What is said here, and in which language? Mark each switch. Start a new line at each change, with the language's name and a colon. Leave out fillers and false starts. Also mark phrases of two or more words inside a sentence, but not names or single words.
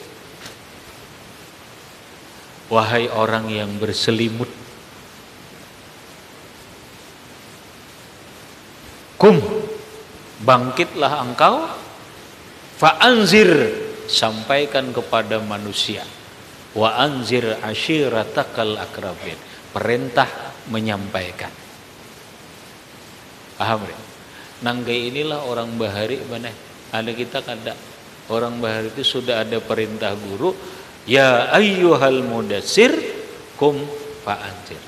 Indonesian: Wahai orang yang berselimut. Kum, bangkitlah engkau, fa'anzir, sampaikan kepada manusia,
Arabic: وأنذر عشيرتك الأقربين,
Indonesian: perintah menyampaikan. Paham ya?
Banjar: Nanggai inilah orang bahari mana? Ada kita kada. Orang bahari itu sudah ada perintah guru,
Arabic: يا أيها المدثر قم فأنذر.